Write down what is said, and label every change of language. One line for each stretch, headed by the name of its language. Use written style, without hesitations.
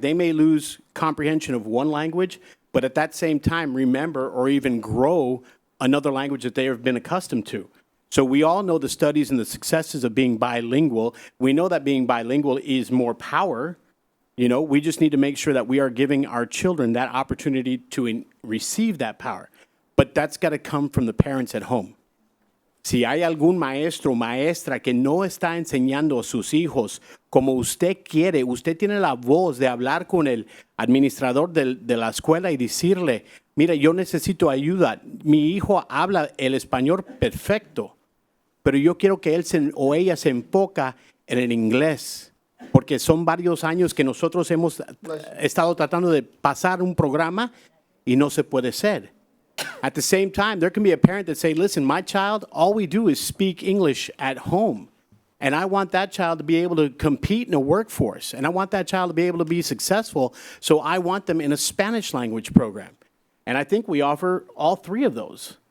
English: They may lose comprehension of one language, but at that same time remember or even grow another language that they have been accustomed to. So we all know the studies and the successes of being bilingual. We know that being bilingual is more power. You know, we just need to make sure that we are giving our children that opportunity to receive that power. But that's got to come from the parents at home.
Spanish: Si hay algún maestro o maestra que no está enseñando a sus hijos como usted quiere, usted tiene la voz de hablar con el administrador de la escuela y decirle, mira, yo necesito ayuda. Mi hijo habla el español perfecto, pero yo quiero que él o ella se enfoca en el inglés, porque son varios años que nosotros hemos estado tratando de pasar un programa y no se puede hacer.
English: At the same time, there can be a parent that say, listen, my child, all we do is speak English at home. And I want that child to be able to compete in a workforce. And I want that child to be able to be successful. So I want them in a Spanish language program. And I think we offer all three of those.